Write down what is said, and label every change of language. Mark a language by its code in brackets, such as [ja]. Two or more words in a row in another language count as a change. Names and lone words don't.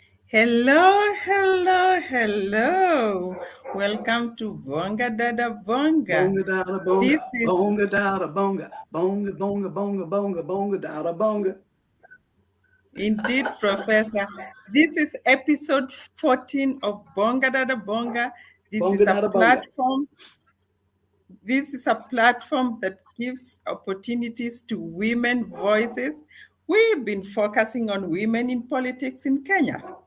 [en] Hello, hello, hello. Welcome to Bonga Dada Bonga. Bonga dada This bonga, is bonga dada bonga, bonga bonga bonga bonga bonga dada bonga. indeed, Professor. This is episode 14 of Bonga Dada Bonga. This Bonga is a dada bonga. platform. This is a platform that gives opportunities to women voices. We've been focusing on women in politics in Kenya.